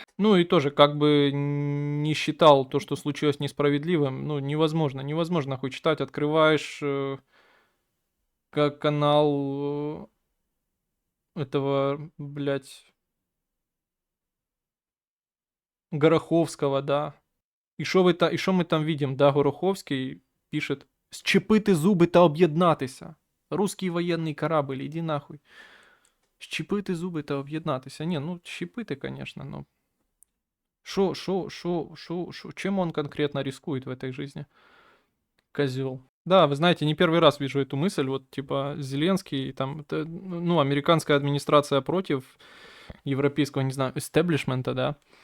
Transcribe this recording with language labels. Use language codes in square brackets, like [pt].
[ru] Ну и тоже, как бы не считал то, что случилось несправедливым, ну невозможно. Невозможно хоть читать, открываешь как канал этого, блядь, Гороховского, да. [uk] І що ми там видим? Да, Гороховський пишет: «Щепити зуби та об'єднатися. Русский воєнний корабль, іди нахуй. Щепити зуби та об'єднатися». [ru] Не, ну щепити, конечно, но... Чем он конкретно рискует в этой жизни? Козел. Да, вы знаете, не первый раз вижу эту мысль, вот типа Зеленский, там, это, ну, американская администрация против европейского, не знаю, эстеблишмента, да.